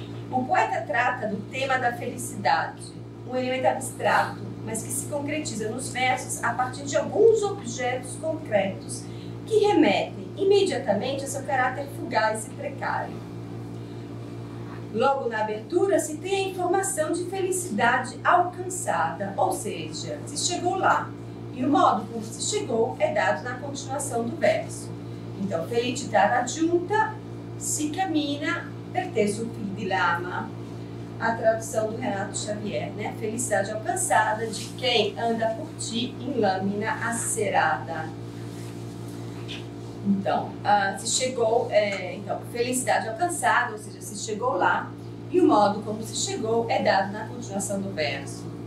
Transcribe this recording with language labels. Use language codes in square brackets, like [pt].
[pt] O poeta trata do tema da felicidade, um elemento abstrato, mas que se concretiza nos versos a partir de alguns objetos concretos que remetem imediatamente a seu caráter fugaz e precário. Logo na abertura se tem a informação de felicidade alcançada, ou seja, se chegou lá, e o modo como se chegou é dado na continuação do verso. Então, [it] felicità raggiunta si cammina per te sul fil di lama. [pt] A tradução do Renato Xavier, né? Felicidade alcançada de quem anda por ti em lâmina acerada. Então, se chegou, então, felicidade alcançada, ou seja, se chegou lá, e o modo como se chegou é dado na continuação do verso.